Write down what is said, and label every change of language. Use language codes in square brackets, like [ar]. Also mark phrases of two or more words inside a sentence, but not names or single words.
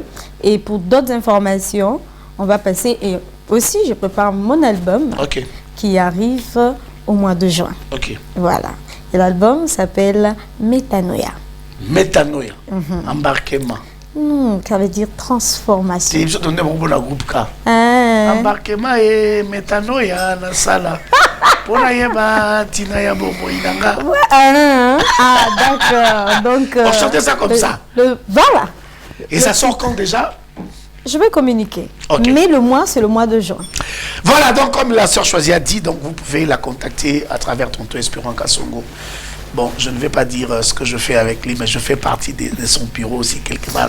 [fr] Et pour d'autres informations, on va passer. Et aussi, je prépare mon album qui arrive au mois de juin. Voilà. Et l'album s'appelle Métanoïa. Métanoïa. Embarquement. Ça veut dire transformation. C'est un groupe K. Embarquement et métanoïa dans la salle. Pour la Tina ya bobo inanga. D'accord. Donc. On chantait ça comme ça. Voilà. Et ça sort quand déjà? Je vais communiquer. Mais le mois, c'est le mois de juin. Voilà, donc comme la sœur Choisie a dit, donc vous pouvez la contacter à travers Tonton Espérant Kassongo. Bon, je ne vais pas dire ce que je fais avec lui, mais je fais partie de son bureau aussi quelque part.